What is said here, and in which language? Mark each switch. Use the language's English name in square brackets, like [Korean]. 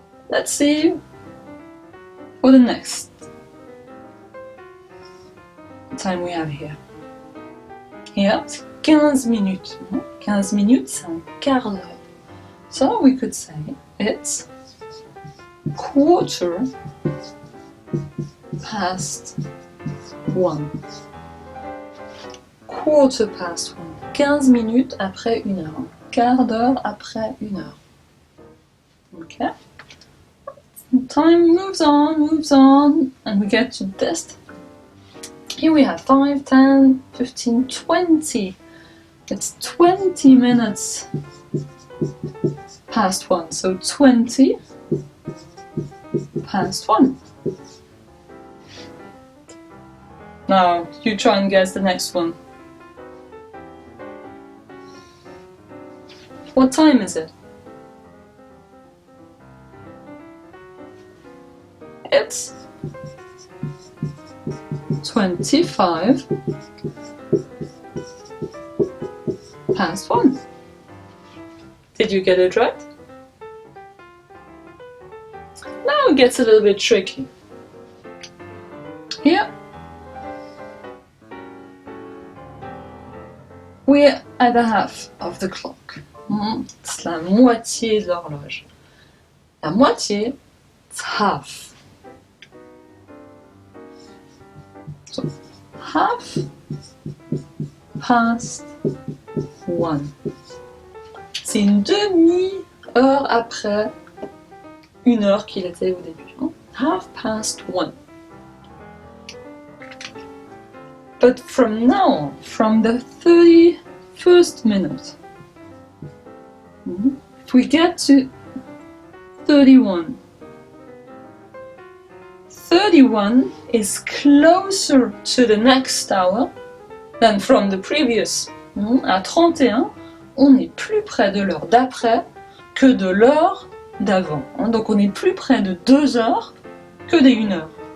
[English] Let's see for the next time we have here. Here, it's 15 minutes. [French] 15 minutes, c'est un quart d'heure. [English] So we could say it's quarter past 1. Quarter past 1. [French] 15 minutes après 1 heure. Quart d'heure après 1 heure. [English] Okay? Time moves on, and we get to this. Here we have 5, 10, 15, 20. It's 20 minutes past 1. So 20 past 1. Now, you try and guess the next one. What time is it? It's 25 past 1. Did you get it right? Now it gets a little bit tricky. Here, we're at the half of the clock. [French] C'est la moitié de l'horloge. La moitié, [English] it's half. So, half past 1. [French] C'est une demi-heure après 1 heure qu'il était au début. [English] Half past 1. But from now, from the 31st minute, if we get to 31, 31 is closer to the next hour than from the previous. [French] À 31, on est plus près de l'heure d'après que de l'heure d'avant. Donc on est plus près de 2 heures que des 1 heure.